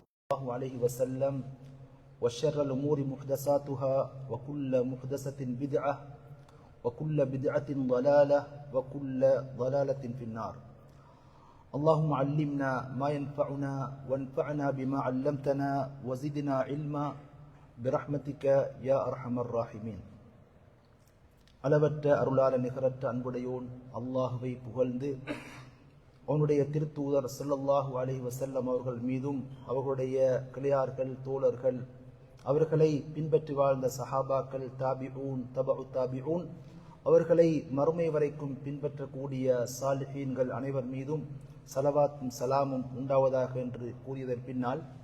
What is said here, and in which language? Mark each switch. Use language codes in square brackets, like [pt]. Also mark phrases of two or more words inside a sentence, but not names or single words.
[ar] الله عليه وسلم وشر الأمور محدثاتها وكل محدثة بدعة وكل بدعة ضلالة وكل ضلالة في النار. اللهم علمنا ما ينفعنا وانفعنا بما علمتنا وزدنا علما برحمتك يا أرحم الراحمين. [ta] அளவற்ற அருளாள நிகரற்ற அன்புடையோன் அல்லாஹுவை புகழ்ந்து அவனுடைய திருத்தூதர் [ar] صلى الله عليه وسلم [ta] அவர்கள் மீதும் அவர்களுடைய கிளையார்கள் தோழர்கள் அவர்களை பின்பற்றி வாழ்ந்த சஹாபாக்கள் தாபிஊன் தபஉ தாபிஊன் அவர்களை மறுமை வரைக்கும் பின்பற்றக்கூடிய சாலிஹீன்கள் அனைவர் மீதும் ஸலவாத்தும் சலாமும் உண்டாவதாக என்று கூறியதன் பின்னால்,